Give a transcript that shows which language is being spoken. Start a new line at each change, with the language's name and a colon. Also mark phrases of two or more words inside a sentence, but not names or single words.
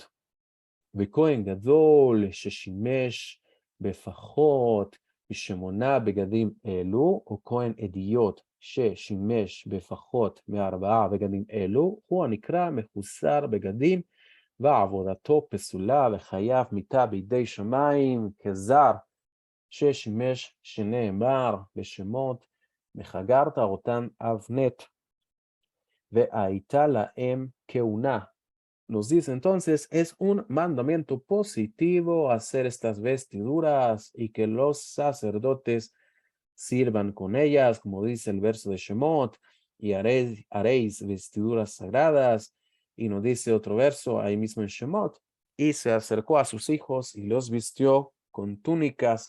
Hebrew: וכהן גדול ששימש בפחות מ8 בגדים אלו, או כהן אדיוט ששימש בפחות מ4 בגדים אלו, הוא הנקרא מחוסר בגדים, ועבודתו פסולה וחייב מיתה בידי שמיים כזר, ששימש שנאמר בשמות, וחגרת אותן אבנת, והייתה להם כהונה.
Spanish: Nos dice entonces, es un mandamiento positivo hacer estas vestiduras y que los sacerdotes sirvan con ellas, como dice el verso de Shemot, y haréis vestiduras sagradas. Y nos dice otro verso ahí mismo en Shemot, y se acercó a sus hijos y los vistió con túnicas.